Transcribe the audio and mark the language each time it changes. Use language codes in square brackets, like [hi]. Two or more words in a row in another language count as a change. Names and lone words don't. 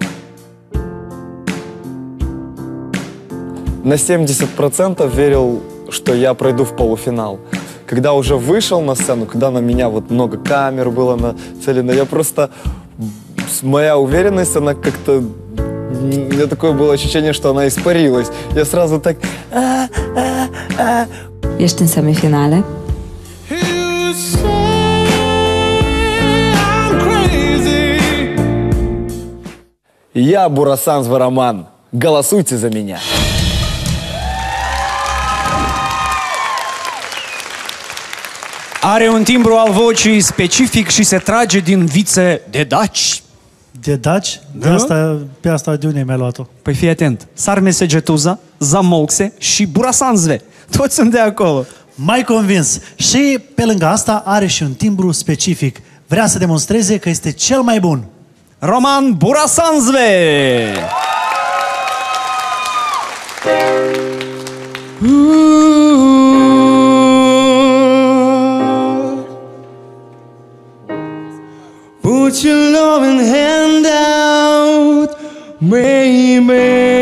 [ru] На 70% верил, что я пройду в полуфинал. Когда уже вышел на сцену, когда на меня вот много камер было нацелено, я просто... Моя уверенность, она как-то... У меня такое было ощущение, что она испарилась. Я сразу так... [ro] Ești în semifinale? [ru] Я Бурасан Звароман. Голосуйте за меня. [ro] Are un timbru al vocii specific și se trage din vițe de daci. De daci? Pe asta de unde mi-ai luat-o? Păi fii atent. Sarmese Getuza, Zamolxe și Burasanzve. Toți sunt de acolo. Mai convins. Și pe lângă asta are și un timbru specific. Vrea să demonstreze că este cel mai bun. Roman Burasanzve! [en] Put your loving hand out, baby.